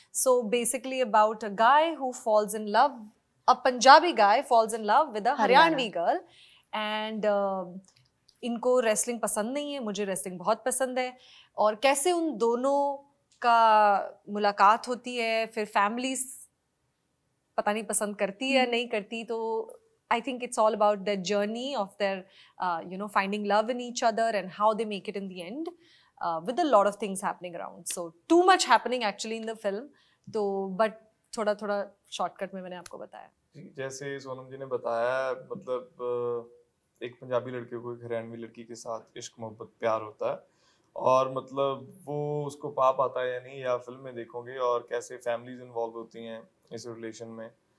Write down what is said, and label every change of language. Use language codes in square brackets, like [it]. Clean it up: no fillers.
[en] So basically about a guy who falls in love, a Punjabi guy falls in love with a Haryanvi girl. [hi] And इनको wrestling पसंद नहीं है, मुझे wrestling बहुत पसंद है। और कैसे उन दोनों का मुलाकात होती है, फिर फैमिलीज पता नहीं पसंद करती है या नहीं करती। [en] तो I think it's all about their journey of their finding love in each other and how they make it in the end, with a lot of things happening around. So too much happening actually in the film. [hi] तो but थोड़ा थोड़ा shortcut में मैंने आपको बताया। जैसे सोनम जी ने बताया, मतलब एक पंजाबी लड़के को एक हरियाणवी लड़की के साथ इश्क मोहब्बत प्यार होता है, और मतलब वो उसको पा पाता है या नहीं, या फिल्म में देखोगे, और कैसे फैमिलीज इन्वॉल्व होती हैं इस रिलेशन में।